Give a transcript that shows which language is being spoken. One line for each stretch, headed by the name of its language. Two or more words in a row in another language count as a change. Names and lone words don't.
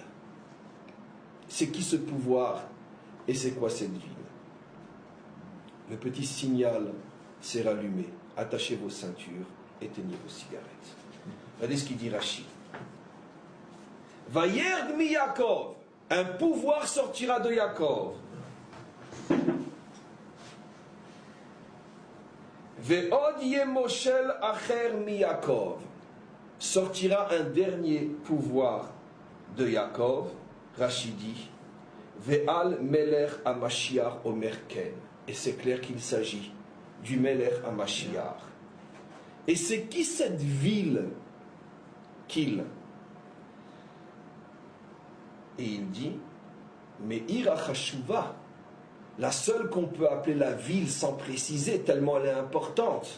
French: C'est qui ce pouvoir et c'est quoi cette ville? Le petit signal s'est rallumé. Attachez vos ceintures, éteignez vos cigarettes. Regardez ce qu'il dit Rashi.
Hebrew: וירד מיעקב,
French: un pouvoir sortira de Yaakov.
Hebrew: ועוד ימשל אחר מיעקב,
French: sortira un dernier pouvoir de Yaakov. Rashi dit
Hebrew: ועל מלך המשיח אומר כן.
French: Et c'est clair qu'il s'agit du
Hebrew: מלך המשיח.
French: Et c'est qui cette ville qu'il? Et il dit
Hebrew: מעיר החשובה,
French: la seule qu'on peut appeler la ville sans préciser, tellement elle est importante.